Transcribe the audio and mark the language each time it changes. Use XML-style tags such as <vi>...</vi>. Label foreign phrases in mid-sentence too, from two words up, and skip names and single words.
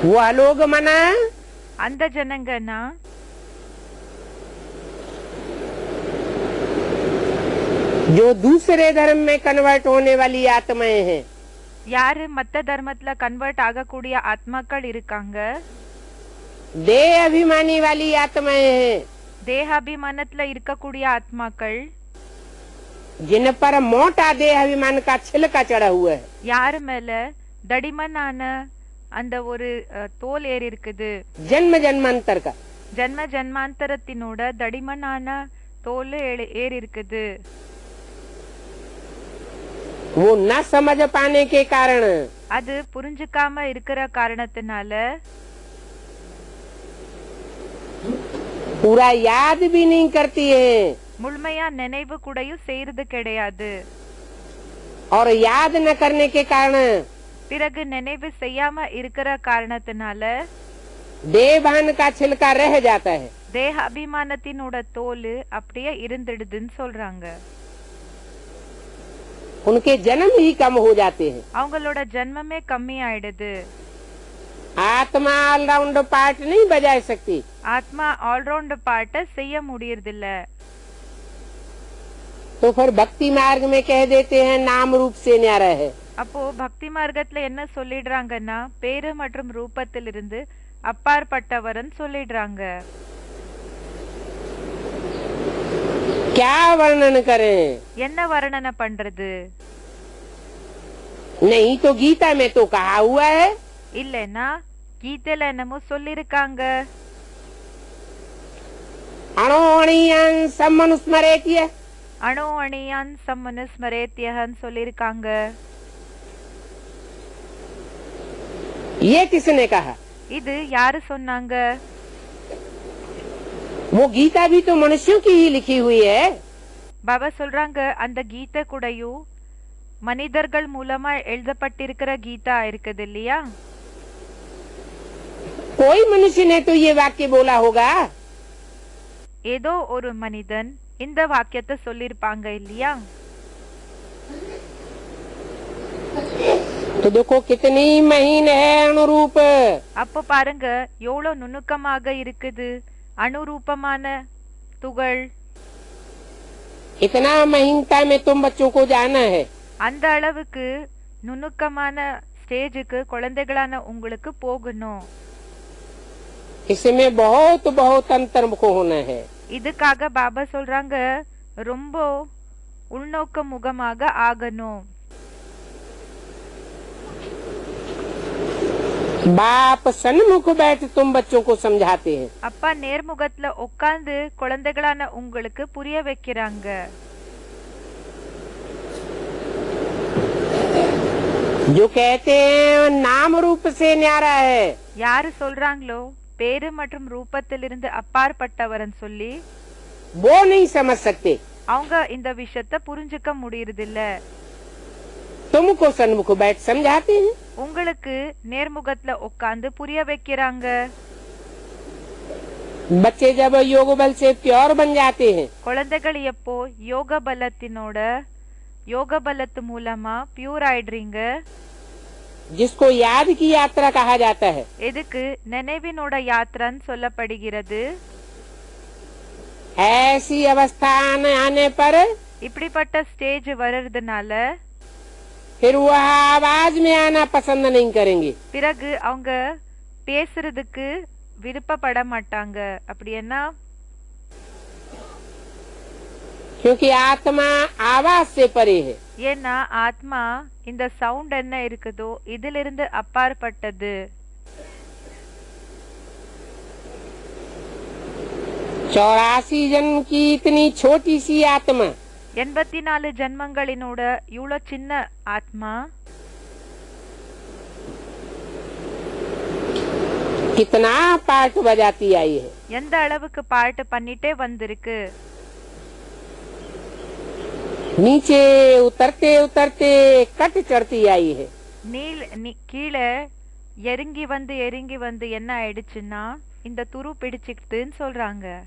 <hi>वह लोग मना</hi> <ta>அந்த ஜனங்கன்னா</ta> <hi>जो दूसरे धर्म में कन्वर्ट होने वाली आत्माएं हैं,</hi> <ta>யாரு மத்த தர்மத்துல கன்வெர்ட் ஆகக்கூடிய ஆத்மாக்கள் இருக்காங்க,</ta> <hi>देह अभिमानी वाली आत्माएं हैं,</hi> <ta>தேகாபிமானத்துல இருக்கக்கூடிய ஆத்மாக்கள்,</ta> <hi>जिन पर मोटा देह अभिमान का छिलका चढ़ा हुआ है,</hi> <ta>யாரு மேல தடிமனான அந்த ஒரு தோல் ஏறி இருக்குது,</ta> <hi>जन्म जन्मांतर का,</hi> <ta>ஜன்ம ஜன்மாந்தரத்தினோட தடிமனான தோல் ஏறி இருக்குது.</ta> <hi>वो न समझ पाने के कारण</hi> <ta>அது புரிஞ்சுக்காம இருக்கிற காரணத்தினால</ta> <hi>पूरा याद भी नहीं करती है,</hi> <ta>முழுமையா நினைவு கூடயும் செய்யறது கிடையாது.</ta> <hi>और याद न करने के कारण</hi> <ta>பிறகு நினைவு செய்யாம இருக்கிற காரணத்தினால</ta> <hi>देहभान का छिलका रह जाता है.</hi> <ta>தேக அபிமானத்தினோட தோல் அப்படியே இருந்துடுதுன்னு சொல்றாங்க.</ta> <hi>उनके जन्म ही कम हो जाते हैं.</hi> <ta>அவங்களோட ஜன்மமே கம்மி ஆயிடுது.</ta> <hi>आत्मा</hi> <en>allround part</en> <hi>नहीं बजा सकती.</hi> <ta>ஆத்மா</ta> <en>allround part</en> <ta>செய்ய முடியறதில்ல.</ta> <hi>तो फिर भक्ति मार्ग में कह देते हैं नाम रूप से न्यारा है.</hi> <ta>அப்போ பக்தி மார்க்கத்துல என்ன சொல்லிடுறாங்கன்னா பேரு மற்றும் ரூபத்திலிருந்து அப்பாற்பட்டவர்னு சொல்லிடுறாங்க.</ta> <hi>क्या वर्णन करें?</hi> <ta>என்ன வர்ணனை பண்றது?</ta> <hi>नहीं तो गीता में तो कहा हुआ है,</hi> <ta>இல்லைன்னா கீதையில என்னமோ சொல்லிருக்காங்க,</ta> <sa>अणोणीयान सम्मनुस्मरेत्य. अणु अणियान् सम्मनुस्मरेत्यह</sa> <ta>சொல்லிருக்காங்க.</ta> <hi>ये किसने कहा?</hi> <ta>இது யாரு சொன்னாங்க?</ta> <hi>वो गीता भी तो मनुष्यों की ही लिखी हुई है.</hi> <ta>பாபா சொல்றாங்க அந்த கீதை கூடயும் மனிதர்கள் மூலமா எழுதப்பட்டிருக்கிற கீதா இருக்குது இல்லையா?</ta> <hi>कोई मनुष्य ने तो ये वाक्य बोला होगा.</hi> <ta>ஏதோ ஒரு மனிதன் இந்த வாக்கியத்தை சொல்லிருப்பாங்க இல்லையா?</ta> <hi>तो देखो कितनी महीन है अनुरूप.</hi> <ta>அப்ப பாருங்க எவ்வளவு நுணுக்கமாக இருக்குது அனுரூபமான துகள்.</ta> <hi>इतना महीनता में तुम बच्चों को जाना है.</hi> <ta>அந்த அளவுக்கு நுணுக்கமான ஸ்டேஜுக்கு குழந்தைகளான உங்களுக்கு போகணும்.</ta> <hi>इसमें बहुत बहुत अंतर्मुख होना है.</hi> <ta>இதுக்காக பாபா சொல்றாங்க ரொம்ப உள்நோக்க முகமாக ஆகணும்.</ta> <hi>बाप सन्मुख बैठ तुम बच्चों को समझाते हैं.</hi> <ta>அப்பா நேர்முகத்துல உட்கார்ந்து குழந்தைகளான உங்களுக்கு புரிய வைக்கிறாங்க.</ta> <hi>जो कहते हैं नाम रूप से न्यारा है,</hi> <ta>யாரு சொல்றாங்களோ பேரு மற்றும் ரூபத்திலிருந்து அப்பாற்பட்டவர்னு சொல்லி</ta> <hi>वो नहीं समझ सकते.</hi> <ta>அவங்க இந்த விஷயத்த புரிஞ்சுக்க முடியறதில்ல.</ta> <hi>तुमको सन्मुख बैठ समझाते हैं.</hi> <ta>உங்களுக்கு நேர்முகத்துல உட்கார்ந்து புரிய வைக்கிறாங்க.</ta> <hi>बच्चे जब योग बल से प्योर बन जाते हैं,</hi> <ta>குழந்தைகள் எப்போ யோக பலத்து மூலமா பியூர் ஆயிடுறீங்க.</ta> <hi>जिसको याद की यात्रा कहा जाता है,</hi> <ta>எதுக்கு நினைவினோட யாத்திரான்னு சொல்லப்படுகிறது.</ta> <hi>ऐसी अवस्था आने पर</hi> <ta>இப்படிப்பட்ட ஸ்டேஜ் வர்றதுனால</ta> <hi>फिर वह आवाज में आना पसंद नहीं करेंगे.</hi> <ta>பிறகு அவங்க பேசுறதுக்கு விருப்பப்பட மாட்டாங்க. அப்படின்னா</ta> <hi>क्योंकि आत्मा आवाज से परे है.</hi> <ta>ஏன்னா ஆத்மா இந்த சவுண்ட் என்ன இருக்குதோ இதிலிருந்து அப்பாற்பட்டது.</ta> <hi>84 जन्म की इतनी छोटी सी आत्मा</hi> <ta>84 ஜன்மங்களினோட இவ்வளோ சின்ன ஆத்மா</ta> <hi>कितना पार्ट बजाती आई है.</hi> <ta>எந்த அளவுக்கு பாட்டு பண்ணிட்டே வந்திருக்கு.</ta> <hi>नीचे उतरते उतरते कट चढ़ती आई है.</hi> <ta>கீழே இறங்கி வந்து என்ன ஆயிடுச்சுன்னா இந்த துரு பிடிச்சுக்கிட்டுன்னு சொல்றாங்க.</ta>